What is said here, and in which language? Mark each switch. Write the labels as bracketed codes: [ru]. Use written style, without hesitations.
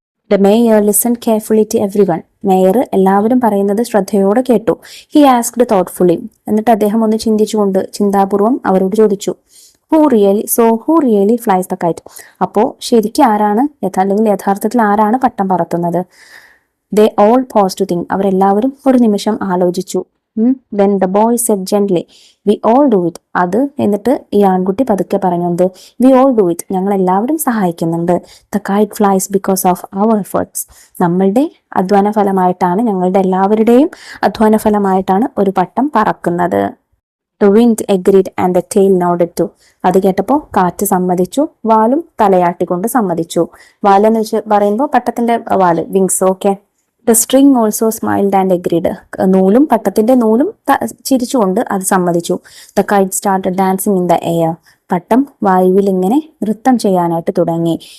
[en] The mayor listen carefully to everyone. [ml] Mayor എല്ലാവരും പറയുന്നത് ശ്രദ്ധയോടെ കേട്ടു. [en] He asked thoughtfully. [ml] എന്നിട്ട് അദ്ദേഹം ഒന്ന് ചിന്താപൂർവം അവരോട് ചോദിച്ചു, [en] Who really flies the kite? [ml] അപ്പോ ശരിക്കും ആരാണ്, യഥാർത്ഥത്തിൽ ആരാണ് പട്ടം പറത്തുന്നത്? [en] They all pause to think. [ml] അവരെല്ലാവരും ഒരു നിമിഷം ആലോചിച്ചു. [en] Then the boy said gently, we all do it. [ml] അത് എന്നിട്ട് ഈ ആൺകുട്ടി പതുക്കെ പറഞ്ഞത്, [en] we all do it. [ml] ഞങ്ങൾ എല്ലാവരും സഹായിക്കുന്നുണ്ട്. [en] The kite flies because of our efforts. [ml] നമ്മളുടെ അധ്വാന ഫലമായിട്ടാണ്, ഞങ്ങളുടെ എല്ലാവരുടെയും അധ്വാന ഫലമായിട്ടാണ് ഒരു പട്ടം പറക്കുന്നത്. [en] The wind agreed and the tail nodded too. [ml] അത് കേട്ടപ്പോൾ കാറ്റ് സമ്മതിച്ചു, വാലും തലയാട്ടിക്കൊണ്ട് സമ്മതിച്ചു. വാലെന്ന് വെച്ച് പറയുമ്പോൾ പട്ടത്തിന്റെ വാല്, wings. Okay. [en] The string also smiled and agreed. [ml] നൂലും, പട്ടത്തിന്റെ നൂലും ചിരിച്ചുകൊണ്ട് അത് സമ്മതിച്ചു. [en] The kite started dancing in the air. [ml] പട്ടം വായുവിൽ ഇങ്ങനെ നൃത്തം ചെയ്യാനായിട്ട് തുടങ്ങി.